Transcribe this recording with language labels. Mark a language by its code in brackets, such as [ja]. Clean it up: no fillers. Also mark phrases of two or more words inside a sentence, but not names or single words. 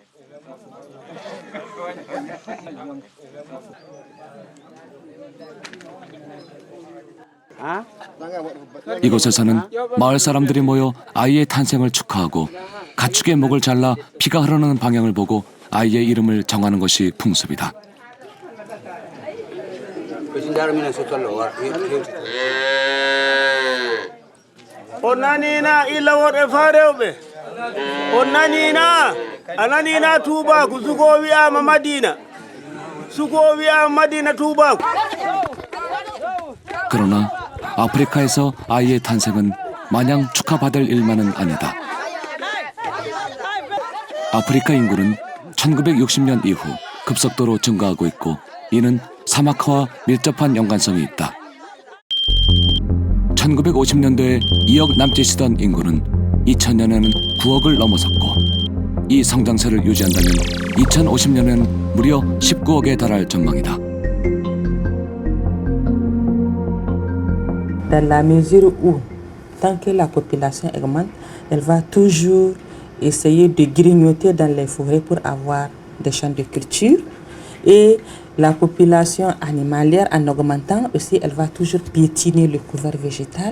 [ko] 이곳에서는 마을 사람들이 모여 아이의 탄생을 축하하고 가축의 목을 잘라 피가 흐르는 방향을 보고 아이의 이름을 정하는 것이 풍습이다. [ff] onanina illa worɓe farewɓe onanina ananina tubaku suko wiyama madina tubaku. [ko] 그러나 아프리카에서 아이의 탄생은 마냥 축하받을 일만은 아니다. 아프리카 인구는 1960년 이후 급속도로 증가하고 있고 이는 사막화와 밀접한 연관성이 있다. 1950년도에 2억 남짓이던 인구는 2000년에는 9억을 넘어섰고 이 성장세를 유지한다면 2050년에는 무려 19억에 달할 전망이다. [fr] Dans la mesure où, tant que la population augmente, elle va toujours essayer de grignoter dans les forêts pour avoir des champs de culture. Et la population animalière, en augmentant aussi, elle va toujours piétiner le couvert végétal.